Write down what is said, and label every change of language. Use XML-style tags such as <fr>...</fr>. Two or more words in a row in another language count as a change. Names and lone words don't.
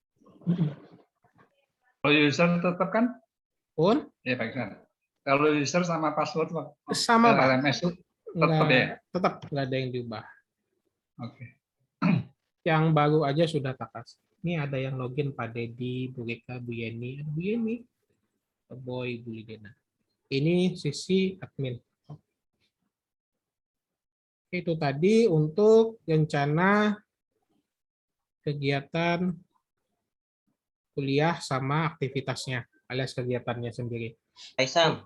<id>Kalau user tetap kan? Pun? Ya, Pak Iksan. Kalau user sama password sama, Pak. LMS tetap ya? Tetap nggak ada yang diubah. Oke. Yang baru aja sudah tak kasih. Ini ada yang login Pak Dedi, Bu Geka, Bu Yeni, Bu Yeni, Boy, Bu Lidena. Ini sisi admin. Itu tadi untuk rencana kegiatan kuliah sama aktivitasnya, alias kegiatannya sendiri. Aisan.</id>